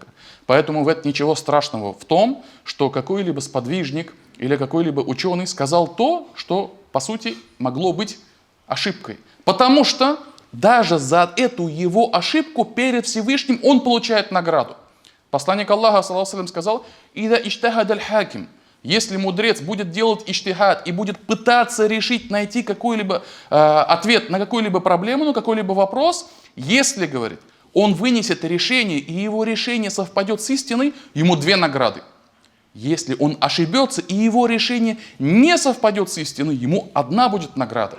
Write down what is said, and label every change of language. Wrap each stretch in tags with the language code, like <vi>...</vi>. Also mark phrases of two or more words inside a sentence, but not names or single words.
<ru>Поэтому в этом ничего страшного в том, что какой-либо сподвижник или какой-либо ученый сказал то, что, по сути, могло быть ошибкой. Потому что даже за эту его ошибку перед Всевышним он получает награду. Посланник Аллаха,</ru> <ar>صلى الله عليه,</ar> <ru>сказал,</ru> <ar>«إذا اجتهد الحاكم».</ar> <ru>Если мудрец будет делать иштихад и будет пытаться решить, найти какой-либо ответ на какую-либо проблему, на какой-либо вопрос, если, говорит, он вынесет решение, и его решение совпадет с истиной, ему 2 награды. Если он ошибется, и его решение не совпадет с истиной, ему 1 будет награда.</ru>